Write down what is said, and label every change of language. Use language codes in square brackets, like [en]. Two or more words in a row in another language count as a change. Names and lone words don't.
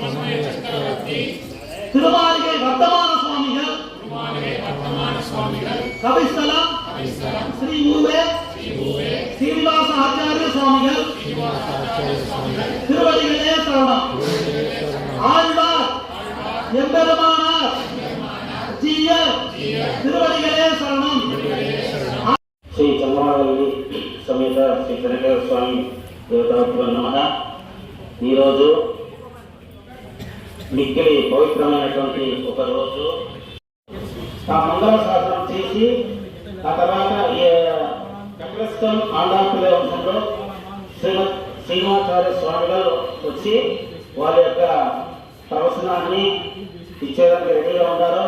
[ta] திருமாளிகை வர்த்தமான சுவாமிகள் கவிஸ்தலம் ஸ்ரீ ஊவே ஸ்ரீனிவாச ஆச்சாரிய சுவாமிகள் திருவடிகளே சரணம் ஆழ்வார் எம்பெருமானார் ஜீயர் திருவடிகளே சரணம் [te] శ్రీ చంద్రమావల్లి సమేత శ్రీ కనకేశ్వర స్వామి దేవతాభ్యో నమః. ఈరోజు మిక్కిలి పవిత్రమైనటువంటి ఒక రోజు. ఆ మంగళ శాసనం చేసి ఆ తర్వాత చక్రస్థం ఆండాపిల్ల వంశంలో శ్రీమాచార్య స్వామి గారు వచ్చి వాళ్ళ యొక్క ప్రవచనాన్ని ఇచ్చేదానికి రెడీగా ఉన్నారు.